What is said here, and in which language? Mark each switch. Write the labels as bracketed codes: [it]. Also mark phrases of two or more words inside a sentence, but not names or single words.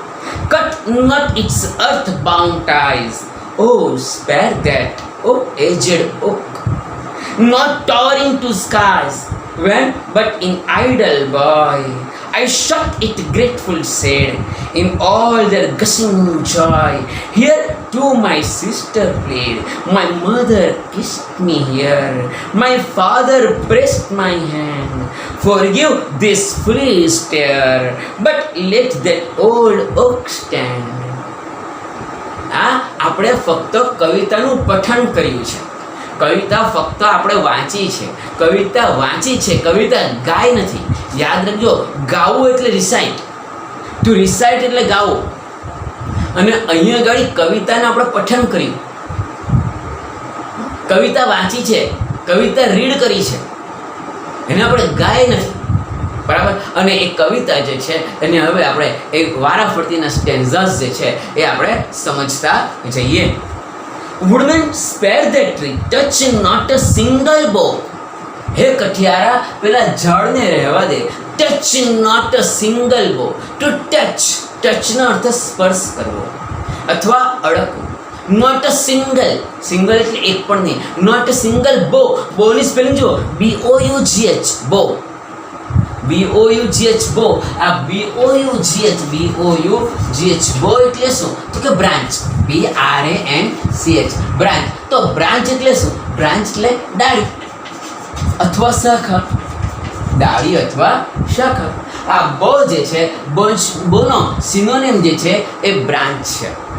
[en] Cut not its earth-bound ties, oh, spare that, oh, aged oak, not towering to skies, when but in idle boy I shut it grateful shade in all their gushing joy. Here too my sister played, my mother kissed me here, my father pressed my hand. Forgive this foolish tear, but let that old oak stand. [gu] આપણે ફક્ત કવિતાનું પઠન કર્યું છે, કવિતા ફક્ત આપણે વાંચી છે, કવિતા વાંચી છે, કવિતા ગાય નથી. યાદ રાખજો, ગાવું એટલે રિસાઇટ, [en] to recite [gu] એટલે ગાવું. અને અહીંયા આગળ કવિતાને આપણે પઠન કર્યું, કવિતા વાંચી છે, કવિતા રીડ કરી છે, એને આપણે ગાય નથી. બરાબર? અને એ કવિતા જે છે એને હવે આપણે એક વારાફરતીના સ્ટેન્ઝાસ જે છે એ આપણે સમજતા જઈએ. [en] Woodman spare that tree, touch not a single bough. [gu] હે કઠિયારા પેલા ઝાડને રહેવા દે. [en] touch not a single bough. to touch, [gu] ટચનો અર્થ સ્પર્શ કરવો અથવા અડકવું. [en] not a single, [gu] સિંગલ એટલે એક પણ નહીં. [en] not a single bough. [gu] બોની સ્પેલિંગ જુઓ, [en] BOUGH, bough, BOUGH, bough. [gu] આ BOUGH, bough એટલે શું? તો કે બ્રાન્ચ, BRANCH, બ્રાન્ચ. તો બ્રાન્ચ એટલે શું? બ્રાન્ચ એટલે ડાળી અથવા શાખા, ડાળી અથવા શાખા. આ બો જે છે, બોનો સિનોનિમ જે છે એ બ્રાન્ચ છે.